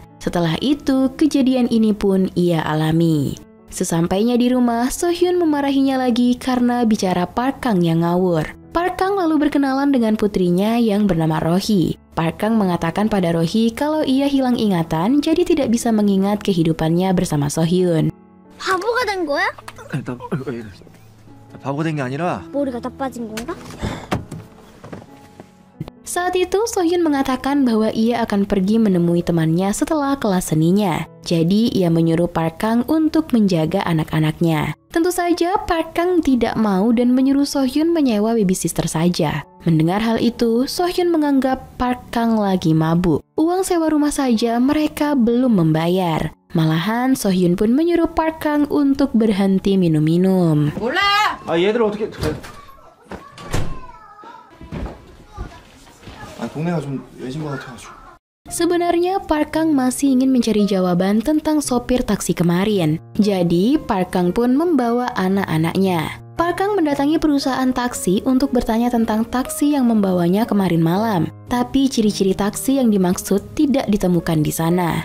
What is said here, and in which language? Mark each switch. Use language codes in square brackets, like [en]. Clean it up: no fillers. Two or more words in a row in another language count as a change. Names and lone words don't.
[id] Setelah itu, kejadian ini pun ia alami. Sesampainya di rumah, So Hyun memarahinya lagi karena bicara Park Kang yang ngawur. Park Kang lalu berkenalan dengan putrinya yang bernama Rohi. Park Kang mengatakan pada Rohi kalau ia hilang ingatan jadi tidak bisa mengingat kehidupannya bersama So Hyun. [ko] 바보가 된 거야? 바보 된 게 아니라 머리가 나빠진 건가? [id] Saat itu, So Hyun mengatakan bahwa ia akan pergi menemui temannya setelah kelas seninya. Jadi, ia menyuruh Park Kang untuk menjaga anak-anaknya. Tentu saja, Park Kang tidak mau dan menyuruh So Hyun menyewa babysitter saja. Mendengar hal itu, So Hyun menganggap Park Kang lagi mabuk. Uang sewa rumah saja mereka belum membayar. Malahan Sohyun pun menyuruh Park Kang untuk berhenti minum-minum. [ko] 몰라. 아 얘들 어떻게 동네가 좀 외진 것 같아가지고. [id] Sebenarnya Park Kang masih ingin mencari jawaban tentang sopir taksi kemarin. Jadi Park Kang pun membawa anak-anaknya. Park Kang mendatangi perusahaan taksi untuk bertanya tentang taksi yang membawanya kemarin malam. Tapi ciri-ciri taksi yang dimaksud tidak ditemukan di sana.